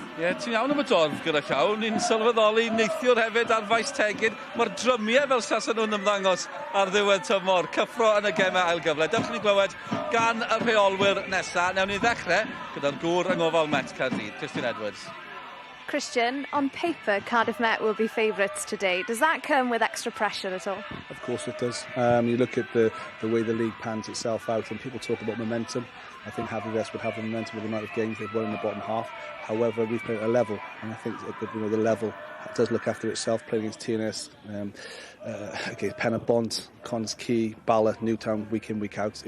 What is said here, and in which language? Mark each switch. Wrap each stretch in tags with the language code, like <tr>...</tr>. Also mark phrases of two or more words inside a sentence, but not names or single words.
<cy>Ie, ti'n iawn am y dorf gyda llaw. Ni'n sylweddoli neithiwr hefyd ar faes tegid. Mae'r drymiau fel sason nhw'n ymddangos ar ddiwedd tymor. Cyffro yn y gemau ail gyfle. Dewch ni glywed gan y rheolwyr nesaf. Newn ni ddechrau gyda'r gŵr yng ngofal Met Caerdydd, Christian Edwards.</cy> <en>Christian, on paper, Cardiff Met will be favourites today. Does that come with extra pressure at all? Of course it does. You look at the way the league pans itself out, and people talk about momentum. I think Haverfordwest would have the momentum with the amount of games they've won in the bottom half. However, we've played at a level, and I think the level does look after itself, playing against TNS, against Pen y Bont, Cons Key, Bala, Newtown, week in, week out.</en>